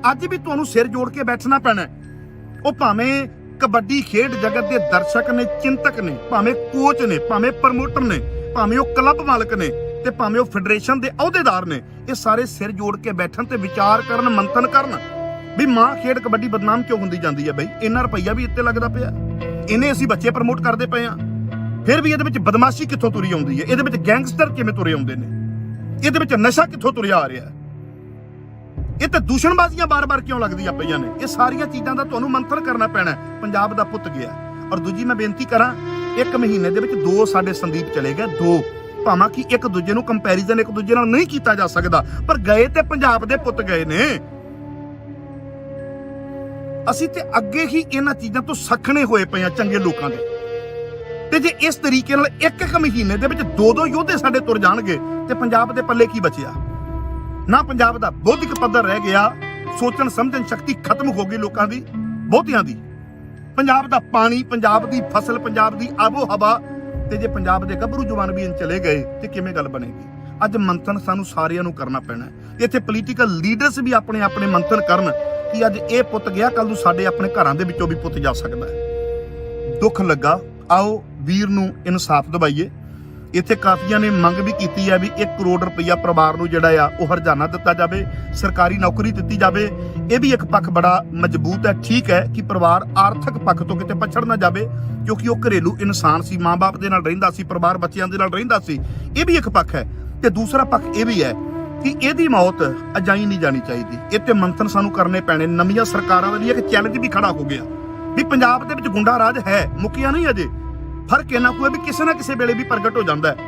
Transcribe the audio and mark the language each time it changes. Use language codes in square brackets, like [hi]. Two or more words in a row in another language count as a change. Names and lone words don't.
[pa] ਅੱਜ ਭੀ ਤੁਹਾਨੂੰ ਸਿਰ ਜੋੜ ਕੇ ਬੈਠਣਾ ਪੈਣਾ ਹੈ। ਵੋ ਭਾਵੇਂ ਕਬੱਡੀ ਖੇਡ ਜਗਤ ਕੇ ਦਰਸ਼ਕ ਨੇ, ਚਿੰਤਕ ਨੇ, ਭਾਵੇਂ ਕੋਚ ਨੇ, ਭਾਵੇਂ ਪ੍ਰਮੋਟਰ ਨੇ, ਭਾਵੇਂ ਵੋ ਕਲੱਬ ਮਾਲਕ ਨੇ, ਤੇ ਭਾਵੇਂ ਵੋ ਫੈਡਰੇਸ਼ਨ ਕੇ ਅਹੁਦੇਦਾਰ ਨੇ, ਯੇ ਸਾਰੇ ਸਿਰ ਜੋੜ ਕੇ ਬੈਠਣ ਤੇ ਵਿਚਾਰ ਕਰਨ, ਮੰਥਨ ਕਰਨ ਭੀ ਮਾਂ ਖੇਡ ਕਬੱਡੀ ਬਦਨਾਮ ਕਿਉਂ ਹੁੰਦੀ ਜਾਂਦੀ ਹੈ। ਬਈ ਇੰਨਾ ਰੁਪਈਆ ਭੀ ਇੱਥੇ ਲੱਗਦਾ ਪਿਆ, ਇਨ੍ਹੇਂ ਅਸੀਂ ਬੱਚੇ ਪ੍ਰਮੋਟ ਕਰਦੇ ਪਏ ਆ, ਫਿਰ ਭੀ ਇਹਦੇ ਵਿੱਚ ਬਦਮਾਸ਼ੀ ਕਿੱਥੋਂ ਤੁਰੀ ਆਉਂਦੀ ਹੈ, ਇਹਦੇ ਵਿੱਚ ਗੈਂਗਸਟਰ ਕਿਵੇਂ ਤੁਰੇ ਆਉਂਦੇ ਨੇ, ਇਹਦੇ ਵਿੱਚ ਨਸ਼ਾ ਕਿੱਥੋਂ ਤੁਰਿਆ ਆ ਰਿਹਾ ਹੈ, ਇਹ ਤੇ ਦੂਸ਼ਣਬਾਜ਼ੀਆਂ ਬਾਰ-ਬਾਰ ਕਿਉਂ ਲੱਗਦੀਆਂ ਪਈਆਂ ਨੇ? ਇਹ ਸਾਰੀਆਂ ਚੀਜ਼ਾਂ ਦਾ ਤੁਹਾਨੂੰ ਮੰਥਨ ਕਰਨਾ ਪੈਣਾ। ਪੰਜਾਬ ਦਾ ਪੁੱਤ ਗਿਆ। ਔਰ ਦੂਜੀ ਮੈਂ ਬੇਨਤੀ ਕਰਾਂ, ਇੱਕ ਮਹੀਨੇ ਦੇ ਵਿੱਚ 2 ਸਾਡੇ ਸੰਦੀਪ ਚਲੇ ਗਏ, 2 ਭਾਵੇਂ ਕਿ ਇੱਕ ਦੂਜੇ ਨੂੰ ਕੰਪੈਰੀਜ਼ਨ ਇੱਕ ਦੂਜੇ ਨਾਲ ਨਹੀਂ ਕੀਤਾ ਜਾ ਸਕਦਾ, ਪਰ ਗਏ ਤੇ ਪੰਜਾਬ ਦੇ ਪੁੱਤ ਗਏ ਨੇ। ਅਸੀਂ ਤੇ ਅੱਗੇ ਹੀ ਇਹਨਾਂ ਚੀਜ਼ਾਂ ਤੋਂ ਸਖਣੇ ਹੋਏ ਪਏ ਆ ਚੰਗੇ ਲੋਕਾਂ ਦੇ। ਤੇ ਜੇ ਇਸ ਤਰੀਕੇ ਨਾਲ ਇੱਕ ਮਹੀਨੇ ਦੇ ਵਿੱਚ 2 ਯੋਧੇ ਸਾਡੇ ਤੁਰ ਜਾਣਗੇ ਤੇ ਪੰਜਾਬ ਦੇ ਪੱਲੇ ਕੀ ਬਚਿਆ? [hi] ना पंजाब का बौद्धिक पद्धर रह गया, सोचण समझण शक्ति खत्म हो गई लोगों की, बहुतियां दी। पंजाब का पानी, पंजाब की फसल, पंजाब की आबो हवा, ते जे पंजाब के गभरू जवान भी इन चले गए तो किवें गल बनेगी? [pa] ਅੱਜ ਮੰਥਨ ਸਾਨੂੰ ਸਾਰਿਆਂ ਨੂੰ ਕਰਨਾ ਪੈਣਾ ਹੈ। ਇੱਥੇ [en] political leaders [pa] ਭੀ ਆਪਣੇ ਆਪਣੇ ਮੰਥਨ ਕਰਨ ਕਿ ਅੱਜ ਯੇ ਪੁੱਤ ਗਿਆ, ਕੱਲ੍ਹ ਨੂੰ ਸਾਡੇ ਆਪਣੇ ਘਰਾਂ ਦੇ ਵਿੱਚੋਂ ਭੀ ਪੁੱਤ ਜਾ ਸਕਦਾ ਹੈ। ਦੁੱਖ ਲੱਗਾ, ਆਓ ਵੀਰ ਨੂੰ ਇਨਸਾਫ਼ ਦਿਵਾਈਏ। ਇੱਥੇ ਕਾਫ਼ੀਆਂ ਨੇ ਮੰਗ ਭੀ ਕੀ ਹੈ ਭੀ 1 ਕਰੋੜ ਰੁਪਈਆ ਪਰਿਵਾਰ ਨੂੰ ਜਿਹੜਾ ਆ ਵੋ ਹਰਜਾਨਾ ਦਿੱਤਾ ਜਾਏ, ਸਰਕਾਰੀ ਨੌਕਰੀ ਦੀ ਜਾਏ। [hi] ये भी एक पक्ष बड़ा मजबूत है। [pa] ਠੀਕ ਹੈ ਕਿ ਪਰਿਵਾਰ ਆਰਥਿਕ ਪੱਖ ਤੋ ਕਿਤੇ ਪਛੜ ਨਾ ਜਾਏ, ਕਿਉਂਕਿ ਵੋ ਘਰੇਲੂ ਇਨਸਾਨ ਸੀ, ਮਾਂ ਬਾਪ ਦੇ ਨਾਲ ਰਹਿੰਦਾ ਸੀ, ਪਰਿਵਾਰ ਬੱਚਿਆਂ ਦੇ ਨਾਲ ਰਹਿੰਦਾ ਸੀ। [hi] ये भी एक पक्ष है। [pa] ਤੇ ਦੂਸਰਾ ਪੱਖ ਯੇ ਭੀ ਹੈ ਕਿ ਇਹਦੀ ਮੌਤ ਅਜਾਈ ਨਹੀਂ ਜਾਣੀ ਚਾਹੀਏ। ਇੱਥੇ ਮੰਥਨ ਸਾਨੂੰ ਕਰਨੇ ਪੈਣੇ। ਨਵੀਂ ਸਰਕਾਰਾਂ ਦੇ ਲਈ ਏਕ ਚੈਲੇਂਜ ਭੀ ਖੜ੍ਹਾ ਹੋ ਗਿਆ ਭੀ ਪੰਜਾਬ ਦੇ ਵਿੱਚ ਗੁੰਡਾ ਰਾਜ ਹੈ, ਮੁੱਕਿਆ ਨਹੀਂ ਅਜੇ। [hi] फर्क इन्ना कोई भी किसी ना किसी वेले भी प्रगट हो जाता है।